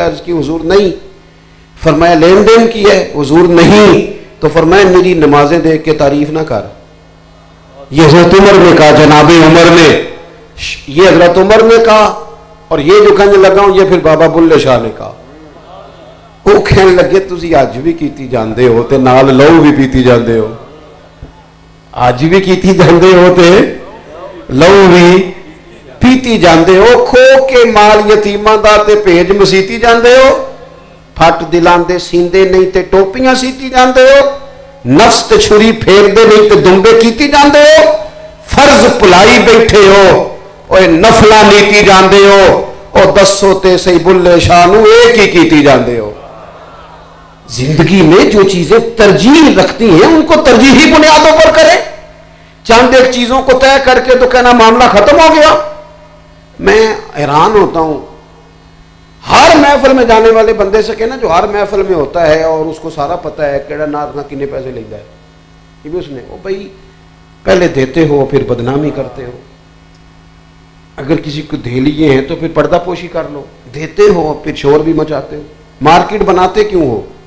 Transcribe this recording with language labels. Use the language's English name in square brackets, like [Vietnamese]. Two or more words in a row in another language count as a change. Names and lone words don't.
[Urdu] عرض کی حضور نہیں. فرمایا لین دین کی ہے؟ حضور نہیں. تو فرمایا میری نمازیں دیکھ کے تعریف نہ کر. یہ حضرت عمر نے کہا، جناب عمر نے. یہ حضرت عمر نے کہا، اور یہ جو کہنے لگا ہوں یہ پھر بابا بلے شاہ نے کہا۔ [Punjabi] وہ کہنے لگے تسی اج بھی کیتی جاندے ہو تے نال لہو بھی پیتی جاندے ہو، اج بھی کیتی جاندے ہو تے لہو بھی پیتی جاندے ہو، کھو کے مال یتیماں دا تے بھیج مسیتی جاندے ہو، پھٹ دلاندے سیندے نہیں تے ٹوپیاں سیتی جاندے ہو، نفس تے چھری پھیر دے نہیں تے دمبے کیتی جاندے ہو، فرض پلائی بیٹھے ہو اوے نفلا نیتی جاندے ہو، او دسو تے سی بلے شاہ نو ایک ہی کیتی جاندے ہو۔ [Urdu] زندگی میں جو چیزیں ترجیح رکھتی ہیں ان کو ترجیحی بنیادوں پر کریں، چند ایک چیزوں کو طے کر کے تو کہنا معاملہ ختم ہو گیا۔ میں حیران ہوتا ہوں ہر محفل میں جانے والے بندے سے کہنا جو ہر محفل میں ہوتا ہے اور اس کو سارا پتہ ہے کیڑا نات نہ کنے پیسے لیتا ہے، یہ بھی اس نے، او بھائی پہلے دیتے ہو پھر بدنامی کرتے ہو، اگر کسی کو دے لیے ہیں تو پھر پردہ پوشی کر لو، دیتے ہو پھر شور بھی مچاتے ہو، مارکیٹ بناتے کیوں ہو؟